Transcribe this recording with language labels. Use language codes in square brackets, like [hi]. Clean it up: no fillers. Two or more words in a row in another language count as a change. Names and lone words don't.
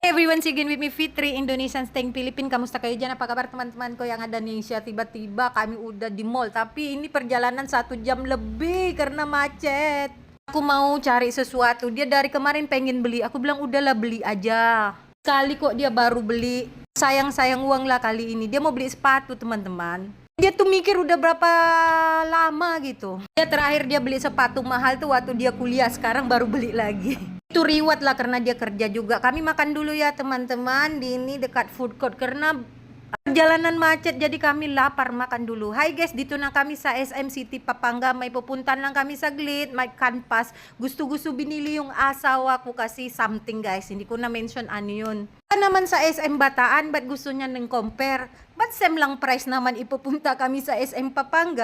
[en] Everyone, again with me, Fitri, Indonesian staying Philippine. [tl] Kamusta kayo dyan? [id] Apa kabar teman-teman ko yang ada di Indonesia? Tiba-tiba kami udah di mall, tapi ini perjalanan 1 jam lebih karena macet. Aku mau cari sesuatu, dia dari kemarin pengen beli. Aku bilang udahlah beli aja. Sekali kok dia baru beli. Sayang-sayang uang lah kali ini. Dia mau beli sepatu teman-teman. Dia tuh mikir udah berapa lama gitu. Dia terakhir dia beli sepatu mahal tuh waktu dia kuliah, sekarang baru beli lagi. Itu reward lah karena dia kerja juga. Kami makan dulu ya teman-teman di ini dekat [en] food court [id] karena perjalanan macet jadi kami lapar, makan dulu. [en] Hai guys, [tl] dito na kami sa SM City Pampanga. May pupuntan lang kami saglit, may canvas. Gusto-gusto binili yung asawa ko kasi [en] something guys. [tl] Hindi ko na mention ano yun. Naman sa SM Bataan, ba't gusto niya nang compare? Ba't same lang price naman ipupunta kami sa SM Pampanga?